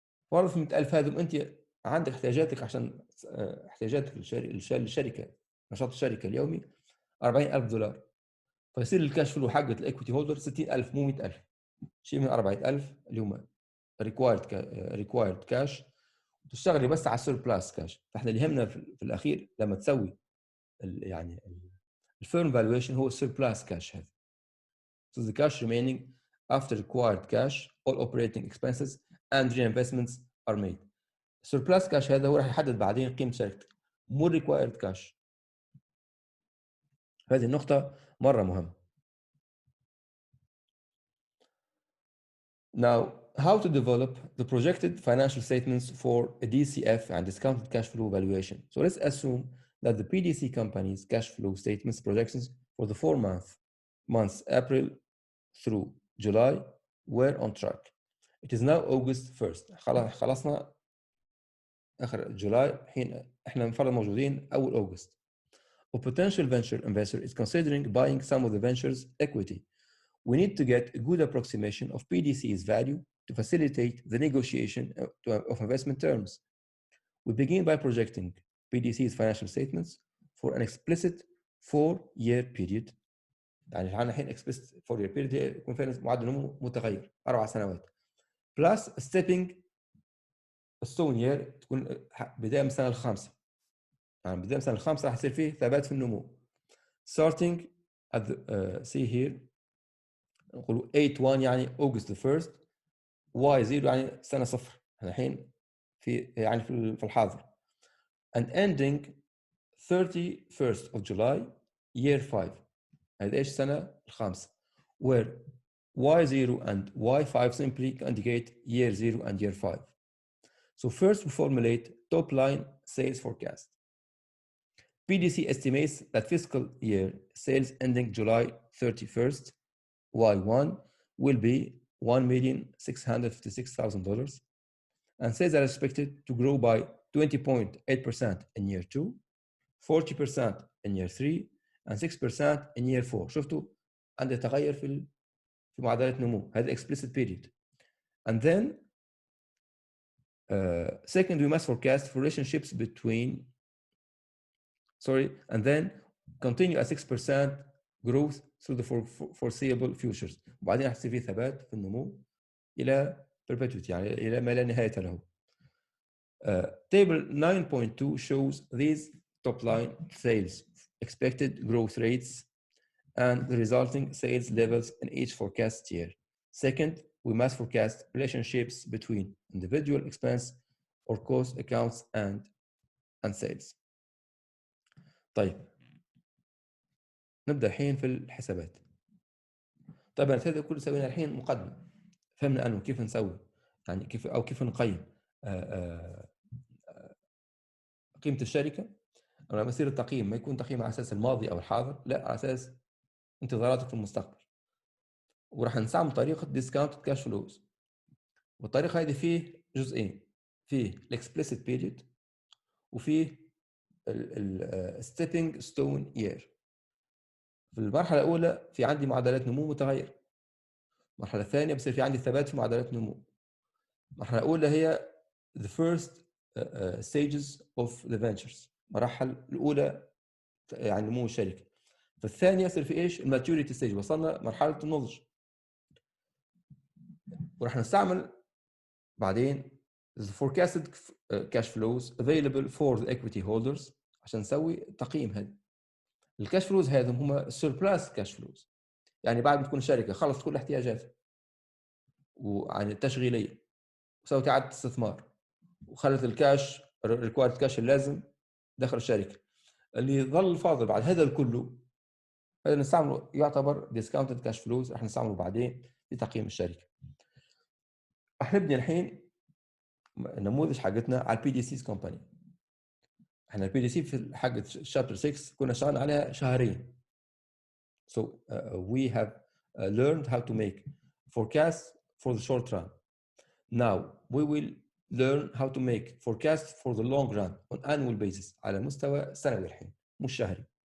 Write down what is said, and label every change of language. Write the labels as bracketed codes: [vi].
[ar] فرض في 100000 هذم انت عندك احتياجاتك عشان احتياجاتك للشركه، نشاط الشركه اليومي $40,000، فيصير الكاش فلو حقت الايكويتي هولدر 60,000 مو 100,000، شيء من 40,000 اللي هم ريكوايرد كاش، تشتغلي بس على السيربلاس كاش. فاحنا اللي يهمنا في الاخير لما تسوي يعني الفيرم فالويشن هو السيربلاس كاش. هذا [en] so the cash remaining after required cash all operating expenses and reinvestments are made. [ar] surplus cash هذا هو راح يحدد بعدين قيمة شركتك، مو required cash. هذه النقطة مرة مهمة. [en] Now, how to develop the projected financial statements for a DCF and discounted cash flow valuation. So let's assume that the PDC company's cash flow statements projections for the 4 months April through July were on track. It is now August 1st. [ar] خلصنا آخر جولاي، الحين احنا نفرض موجودين أول أوغست. [en] A potential venture investor is considering buying some of the venture's equity. We need to get a good approximation of PDC's value to facilitate the negotiation of investment terms. We begin by projecting PDC's financial statements for an explicit 4-year period. [ar] يعني عندنا الحين explicit 4-year period يكون فيها معدل نمو متغير 4 سنوات. [en] Plus stepping stone year [ar] تكون بداية من السنة الخامسة. يعني بداية من السنة الخامسة راح يصير فيه ثبات في النمو. [en] Starting at the see here [ar] نقولوا [en] 8/1 يعني August 1st، Y0 [ar] يعني سنة صفر الحين في الحاضر، [en] and ending 31st of July year 5. [ar] هذا ايش السنة الخامسة، [en] where Y0 and Y5 simply indicate year 0 and year 5. So first we formulate top line sales forecast. PDC estimates that fiscal year sales ending July 31st Y1 will be $1,656,000, and sales are expected to grow by 20.8% in year 2, 40% in year 3, and 6% in year 4. [ar] شفتوا عنده تغير في معدلات نمو. [en] هذا explicit period. And then second we must forecast relationships between and then continue at 6% growth through the foreseeable futures. [ar] وبعدين راح يصير في ثبات في النمو إلى perpetuity، يعني إلى ما لا نهاية له. [en] Table 9.2 shows these top line sales expected growth rates and the resulting sales levels in each forecast year. Second, we must forecast relationships between individual expense or cost accounts and sales. [ar] طيب نبدأ الحين في الحسابات. طبعا هذا كله سوينا الحين مقدمة، فهمنا أنه كيف نسوي يعني كيف نقيم قيمة الشركة. لما يصير التقييم ما يكون تقييم على أساس الماضي أو الحاضر، لا على أساس انتظاراتك في المستقبل. وراح نستعمل طريقة discounted cash flows، والطريقة هذه فيه جزئين، فيه explicit period وفيه stepping stone year. في المرحلة الأولى في عندي معدلات نمو متغير، المرحلة الثانية بصير في عندي ثبات في معدلات نمو. المرحلة الأولى هي [en] the first stages of the ventures، [ar] المراحل الأولى يعني نمو الشركة. فالثانية يصير في إيش؟ الماتوريتي ستيج، وصلنا مرحلة النضج. وراح نستعمل بعدين [en] the forecasted cash flows available for the equity holders [ar] عشان نسوي تقييم. هذا الكاش فلوز هذا هم السيربلاس كاش فلوز، يعني بعد ما تكون الشركة خلصت كل احتياجاتها وعن التشغيلية وسوت إعادة استثمار وخلت الكاش ريكوايرد كاش اللازم داخل الشركة، اللي ظل فاضل بعد هذا الكله هذا نستعمله يعتبر ديسكاونتد كاش فلوز، راح نستعمله بعدين لتقييم الشركة. راح نبني الحين النموذج حقتنا على البي دي سيز كومباني. احنا البي دي سي في حقة شابتر 6 كنا شغالين عليها شهرين. [en] So we have learned how to make forecasts for the short run. Now we will learn how to make forecasts for the long run on annual basis [ar] على مستوى سنوي الحين مش شهري.